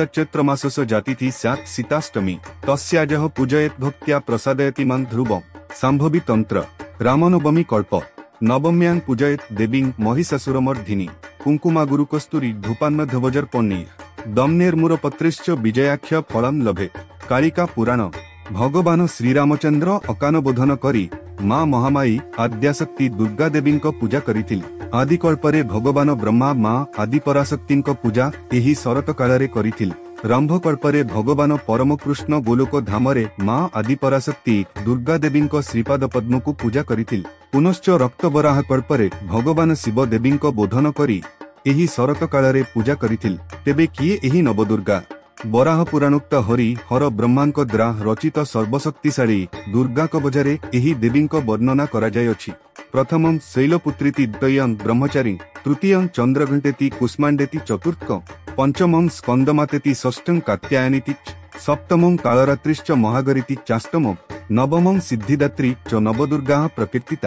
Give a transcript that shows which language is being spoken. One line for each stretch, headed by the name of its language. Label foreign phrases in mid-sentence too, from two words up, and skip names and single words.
Sanskrit: चैत्र मासस्य जातिथि स्यात् सीताष्टमी तस्याजः पूजयेत् भक्त्या प्रसादयति मां ध्रुवम् शाम्भवी तंत्र रामनवमी कल्प नवम्यां पूजयेत् देवीं महिषासुरमर्धिनी कुङ्कुमागुरुकस्तूरी धूपान्नध्वजर्पण्ये दम्नेर्मुरपत्रेश्च विजयाख्य फलं लभेत्
Odia: କାଳିକା ପୁରାଣ ଭଗବାନ ଶ୍ରୀରାମଚନ୍ଦ୍ର ଅକାନବୋଧନ କରି ମା ମହାମାଈ ଆଦ୍ୟାଶକ୍ତି ଦୁର୍ଗା ଦେବୀ ପୂଜା କରିଥିଲେ। ଆଦିକଳ୍ପରେ ଭଗବାନ ବ୍ରହ୍ମା ମା ଆଦିପରାଶକ୍ତି ପୂଜା ଏହି ଶରତ କାଳ କରିଥିଲେ। ରମ୍ଭକଳ୍ପରେ ଭଗବାନ ପରମ କୃଷ୍ଣ ଗୋଲୋକ ଧାମରେ ମା ଆଦିପରାଶକ୍ତି ଦୁର୍ଗା ଦେବୀ ଶ୍ରୀପାଦ ପଦ୍ମ କୁ ପୂଜା କରିଥିଲେ। ପୁନଶ୍ଚ ରକ୍ତବରାହ କଳ୍ପରେ ଭଗବାନ ଶିବ ଦେବୀ ବୋଧନ କରି ଏହି ଶରତ କାଳ ପୂଜା କରିଥିଲେ। ତେବେ କିଏ ଏହି ନବଦୁର୍ଗା? ବରାହ ପୁରାଣୋକ୍ତ ହରି ହର ବ୍ରହ୍ମାଙ୍କ ଦ୍ୱାରା ରଚିତ ସର୍ବଶକ୍ତିଶାଳୀ ଦୁର୍ଗା କବଚରେ ଏହି ଦେବୀଙ୍କ ବର୍ଣ୍ଣନା କରାଯାଇଅଛି।
Sanskrit: प्रथमं शैलपुत्रीति द्वितीयं ब्रह्मचारी तृतीयं चंद्रघंटेति कुष्मांडेति चतुर्थं पंचमं स्कंदमातेति षष्ठं कात्यायनीति सप्तमं कालरात्रिश्च महागरीति चाष्टमं नवमं सिद्धिदात्री च नवदुर्गाः प्रकीर्तिता।